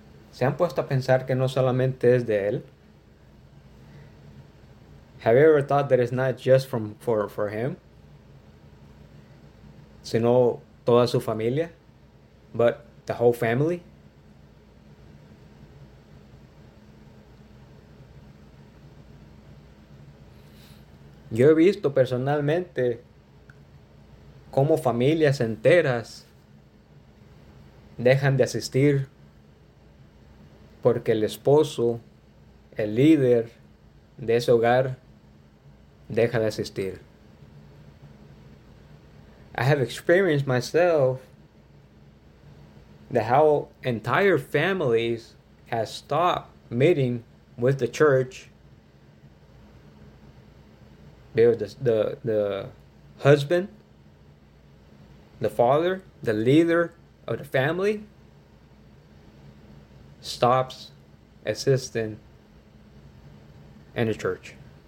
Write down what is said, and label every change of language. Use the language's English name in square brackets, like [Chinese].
[Spanish] ¿Se han puesto a pensar que no solamente es de él? [English] Have you ever thought that it's not just for him? [Spanish] Sino toda su familia? [English] But the whole family? [Spanish] Yo he visto personalmente cómo familias enteras dejan de asistir porque el esposo, el líder de ese hogar, deja de asistir. [English] I have experienced myself that how entire families have stopped meeting with the church. The husband, the father, the leader of the family stops assisting in the church.